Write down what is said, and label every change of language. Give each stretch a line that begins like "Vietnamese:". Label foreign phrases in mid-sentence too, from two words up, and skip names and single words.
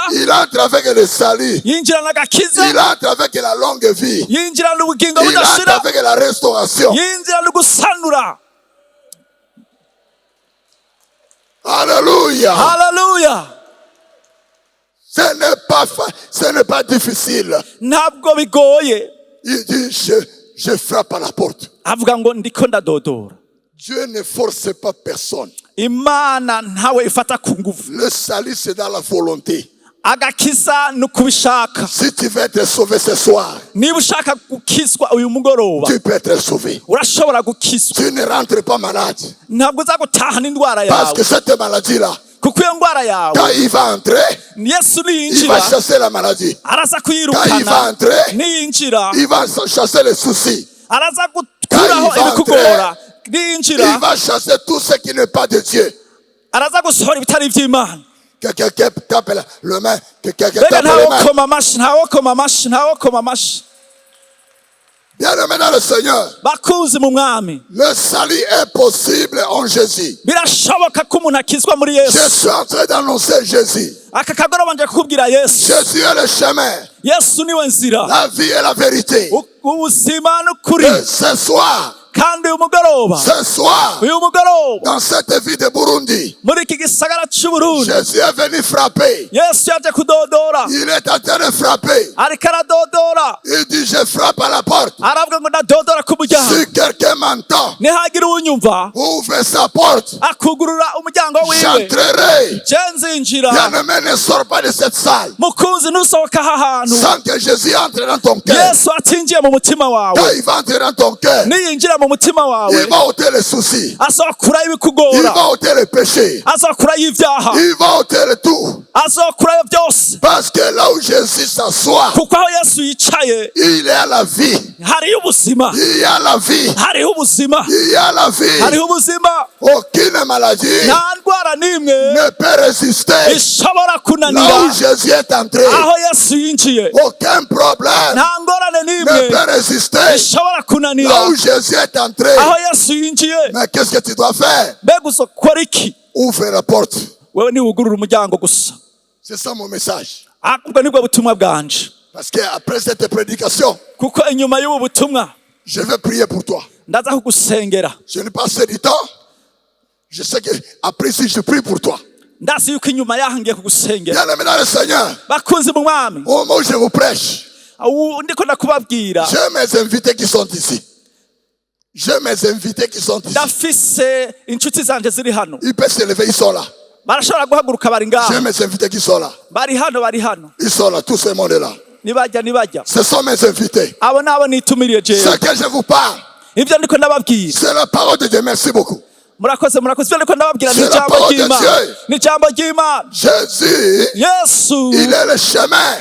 French: Il entre avec le salut.
Rundi: yinjirana agakiza,
French: Il entre avec la longue vie.
Rundi: yinjirana ubugingo
French: Il entre
Rundi: budashira,
French: avec la restauration.
Rundi: yinjirana ugusanura.
French: Alléluia.
Rundi: Haleluya!
French: Ce n'est pas difficile.
Rundi: Ntabwo bigoye.
French: Il dit, je frappe à la porte.
Rundi: Avuga ngo ndiko ndadodora.
French: Dieu ne force pas personne.
Rundi: Imana ntawe ifata ku nguvu.
French: Le salut, c'est dans la volonté.
Rundi: Agakiza nukubishaka.
French: Si tu veux être sauvé ce soir,
Rundi: Niba ushaka gukizwa uyu mugoroba,
French: tu peux être sauvé.
Rundi: urashobora gukizwa.
French: Tu ne rentres pas malade.
Rundi: Ntabwo uzagutahana indwara
French: Parce que
Rundi: yawe.
French: cette maladie-là,
Rundi: Kuko iyo ndwara yawe,
French: quand il va entrer,
Rundi: Yesu
French: il
Rundi: niyinjira,
French: va chasser la maladie.
Rundi: araza
French: Quand il va
Rundi: kuyirukana.
French: entrer,
Rundi: Niyinjira,
French: il va chasser les soucis.
Rundi: araza gukuraho
French: Quand il va
Rundi: ibikugora.
French: Il
Rundi: Niyinjira,
French: va chasser tout ce qui n'est pas de Dieu.
Rundi: araza gusohora ibitari iby'Imana.
French: Quelqu'un tape le main. Quelqu'un
Rundi: Mbega
French: tape les mains.
Rundi: ntawokoma amashi, ntawokoma amashi, ntawokoma amashi.
French: Bien-aimé dans le Seigneur,
Rundi: Bakunzi mu mwami,
French: le salut est possible en Jésus.
Rundi: birashoboka ko umuntu akizwa muri
French: Je
Rundi: Yesu.
French: suis en train d'annoncer Jésus.
Rundi: Aka kagoroba nje kukubwira Yesu.
French: Jésus est le chemin,
Rundi: Yesu niwe nzira, la vie et la vérité. ubuzima n'ukuri.
French: Et ce soir,
Rundi: Kandi uyu mugoroba, uyu mugoroba,
French: dans cette vie de Burundi,
Rundi: muri iki gisagara c'Uburundi,
French: Jésus est venu frapper.
Rundi: Yesu yaje kudodora,
French: Il est en train de frapper.
Rundi: ariko aradodora.
French: Il dit, je frappe à la porte.
Rundi: Aravuga ngo ndadodora ku muryango.
French: Si quelqu'un m'entend,
Rundi: Nihagira uwunyumva,
French: ouvre sa porte.
Rundi: akugurura umuryango wiwe,
French: J'entrerai.
Rundi: je nzinjira.
French: Bien-aimé, ne sors pas de cette salle
Rundi: Mukunzi, ntusohoka aha hantu
French: sans que Jésus entre dans ton cœur.
Rundi: Yesu atinjiye mu mutima wawe.
French: Quand il va entrer dans ton cœur,
Rundi: Niyinjira mu mutima wawe,
French: il va ôter les soucis.
Rundi: azokuraho
French: Il
Rundi: ibikugora,
French: va ôter les péchés.
Rundi: azokuraho ibyaha,
French: Il va ôter le tout.
Rundi: azokuraho byose.
French: Parce que là où Jésus s'assoit,
Rundi: Kuko aho Yesu yicaye
French: il est à la vie.
Rundi: hariho ubuzima,
French: Il y a la vie.
Rundi: hariho ubuzima,
French: Il y a la vie.
Rundi: hariho ubuzima.
French: Aucune maladie
Rundi: Nta ndwara n'imwe
French: ne peut résister.
Rundi: ishobora
French: Là
Rundi: kunanira
French: où Jésus est entré,
Rundi: aho Yesu yinjiye.
French: aucun problème
Rundi: Nta ngorane
French: ne
Rundi: n'imwe
French: peut résister.
Rundi: ishobora
French: Là
Rundi: kunanira
French: où Jésus est entré.
Rundi: aho Yesu yinjiye.
French: Mais qu'est-ce que tu dois faire?
Rundi: Mbega uzokora iki?
French: Ouvre la porte.
Rundi: Wewe niwugurura umuryango gusa.
French: C'est ça mon message.
Rundi: Ubwo nibwo butumwa bwanje.
French: Parce qu'après cette prédication,
Rundi: Kuko inyuma y'ubu butumwa
French: je vais prier pour toi.
Rundi: ndaza kugusengera.
French: Je n'ai pas assez de temps. Je sais qu'après si je prie pour toi.
Rundi: Ndazi yuko inyuma yaho ngiye kugusengera.
French: Bien-aimé dans le Seigneur,
Rundi: Bakunzi mu mwami,
French: au moment où je vous prêche,
Rundi: ndiko ndakubabwira,
French: j'ai mes invités qui sont ici. J'ai mes invités qui sont ici.
Rundi: ndafise inshuti zanje ziri hano.
French: Ils peuvent se lever, ils sont là.
Rundi: Barashobora guhaguruka, bari
French: J'ai
Rundi: ngaho.
French: mes invités qui sont là.
Rundi: Bari hano, bari hano.
French: Ils sont là, tout ce monde est là.
Rundi: Nibajya.
French: Ce sont mes invités.
Rundi: Abo nabo nitumiriye jewe.
French: Ce que je vous parle,
Rundi: Ibyo ndiko ndababwira.
French: c'est la parole de Dieu. Merci beaucoup.
Rundi: Murakoze. Ibyo ndiko ndababwira ni
French: C'est la
Rundi: ijambo
French: parole de
Rundi: ry'Imana.
French: Dieu.
Rundi: Ni ijambo ry'Imana.
French: Jésus,
Rundi: Yesu
French: il est le chemin.